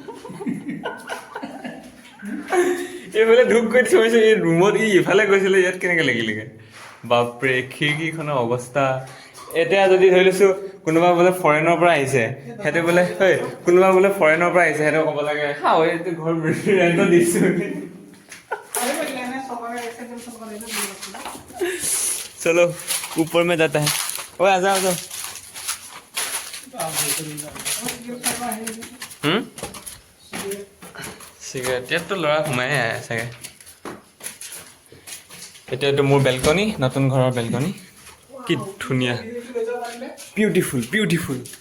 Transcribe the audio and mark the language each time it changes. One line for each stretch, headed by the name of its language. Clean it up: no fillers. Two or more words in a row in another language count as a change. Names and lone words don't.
Assamese: এইফালে ঢুক কৰি দিছে, মই এই ৰুমত ই ইফালে গৈছিলে, ইয়াত কেনেকে লাগিলেগে? বাপৰে, খিৰিকীখনৰ অৱস্থা। এতিয়া যদি ধৰি লৈছো কোনোবা বোলে ফৰেনৰ পৰা আহিছে, সিহঁতে বোলে কোনোবা বোলে ফৰেনৰ পৰা আহিছে, সিহঁতে ক'ব লাগে এইটো ঘৰ ৰেণ্টত দিছো।
Hindi: चलो ऊपर में जाता है। ओए आ जाओ जाओ।
Assamese: চিগাৰেট ইয়াততো ল'ৰা সোমাই আহে চাগে। এতিয়াতো মোৰ বেলকনি, নতুন ঘৰৰ বেলকনি। কি ধুনীয়া,
English: beautiful beautiful.